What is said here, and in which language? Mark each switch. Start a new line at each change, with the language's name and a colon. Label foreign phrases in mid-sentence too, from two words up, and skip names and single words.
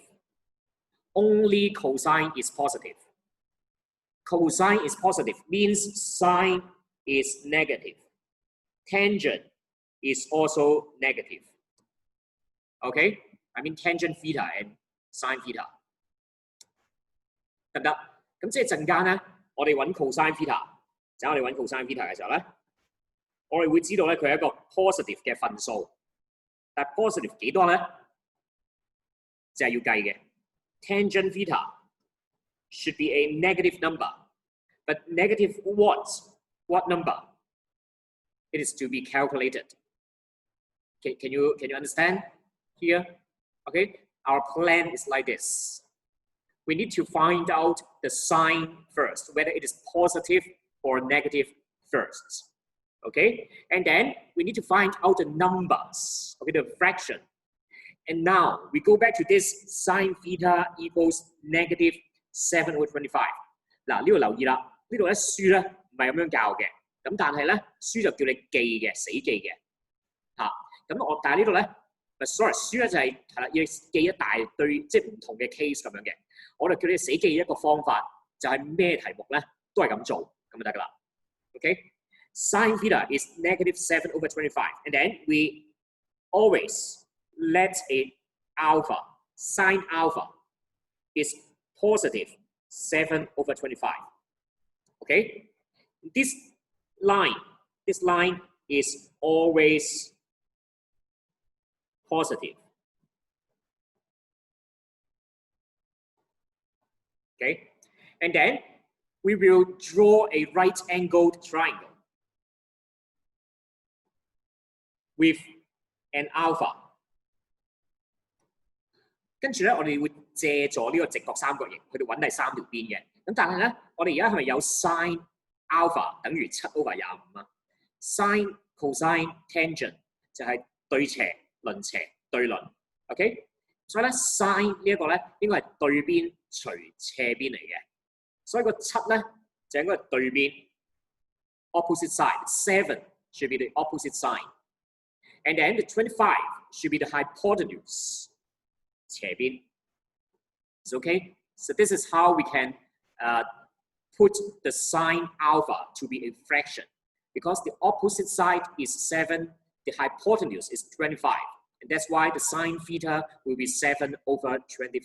English: Only cosine is positive. Cosine is positive means sine is negative. Tangent is also negative. Okay, I mean tangent theta and sine theta.
Cantonese: 得唔得？咁即係陣間咧，我哋揾
English: cosine theta，
Cantonese: 就我哋揾
English: cosine theta
Cantonese: 嘅時候咧，我哋會知道咧佢係一個 positive 嘅分數，但係 positive 幾多咧？就係要計嘅。
English: Tangent theta should be a negative number, but negative what? What number? It is to be calculated. Can you understand here? Okay, our plan is like this. We need to find out the sign first, whether it is positive or negative first. Okay, and then we need to find out the numbers, okay, the fraction. And now we go back to this sine theta equals negative 7/25.
Cantonese: 嗱，呢度留意啦，呢度咧書咧唔係咁樣教嘅，咁但係咧書就叫你記嘅，死記嘅嚇。咁但係呢度咧，sorry， 書咧就係啦，要記一大堆即係唔同嘅 case 咁樣嘅。我哋叫你死記一個方法，就係咩題目咧都係咁做，咁就得㗎啦。
English: Okay, sine theta is negative 7/25, and then we always let a alpha, sine alpha is positive 7/25. Okay, this line is always positive. Okay, and then we will draw a right-angled triangle with an alpha.
Cantonese: 跟住咧，我哋會借助呢個直角三角形去到揾第3條邊嘅。咁但係咧，我哋而家係咪有
English: sin alpha
Cantonese: 等於7/25啊 ？
English: sin、cosine、tangent
Cantonese: 就係對斜、鄰斜、對鄰。OK， 所以咧 sin 呢一個咧應該係對邊除斜邊嚟嘅。所以個7咧就應該係對邊
English: opposite side。7 should be the opposite side, and then the 25 should be the hypotenuse. 斜邊 is okay. So this is how we can put the sine alpha to be a fraction, because the opposite side is 7, the hypotenuse is 25, and that's why the sine theta will be 7/25.